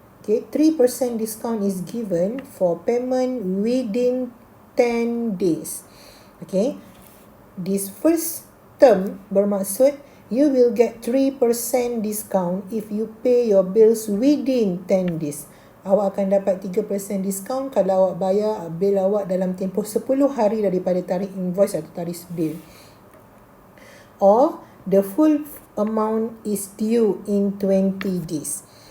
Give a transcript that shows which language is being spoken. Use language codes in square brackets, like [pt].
[en] Okay, 3% discount is given for payment within 10 days. Okay, this first term [ms] bermaksud [en] you will get 3% discount if you pay your bills within 10 days. [ms] Awak akan dapat 3% diskaun kalau awak bayar bil awak dalam tempoh 10 hari daripada tarikh invoice atau tarikh bil. [en] Or the full amount is due in 20 days.